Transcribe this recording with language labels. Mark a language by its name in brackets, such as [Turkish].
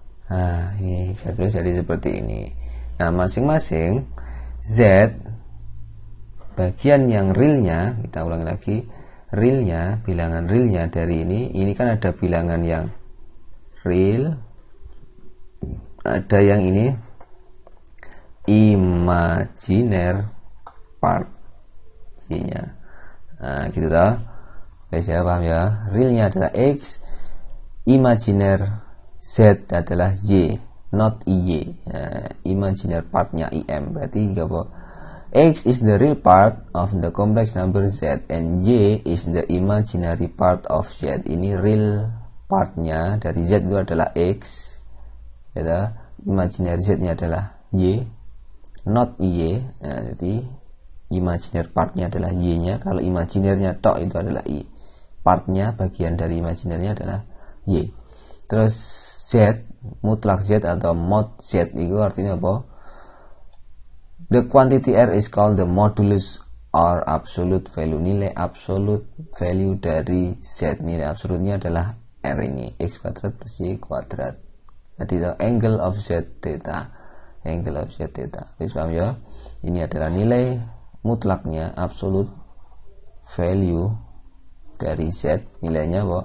[Indonesian] Nah, ini bisa dilihat jadi seperti ini. Nah, masing-masing Z bagian yang realnya, kita ulangi lagi, realnya, bilangan realnya dari ini kan ada bilangan yang real, ada yang ini imaginer part nya. Nah, gitu toh. Guys, ya paham ya. Realnya adalah X, imaginer Z adalah Y, [English] not IY. [Indonesian] Nah, imaginer partnya IM. Berarti apa? [English] X is the real part of the complex number Z and Y is the imaginary part of Z. [Indonesian] Ini real partnya dari Z itu adalah X, ya, imaginary Z-nya adalah Y, [English] not Y. [Indonesian] Nah, jadi imaginer partnya adalah Y-nya. Kalau imaginernya tok itu adalah I. Partnya, bagian dari imaginernya adalah Y. Terus Z, mutlak Z atau mod Z itu artinya apa? [English] The quantity R is called the modulus or absolute value. [Indonesian] Nilai absolute value dari Z. Nilai absolutnya adalah R ini, X kuadrat plus Y kuadrat. [English] Jadi the angle of Z theta. Angle of Z theta. [Indonesian] Bisa paham ya? Ini adalah nilai mutlaknya, absolute value dari Z. Nilainya apa?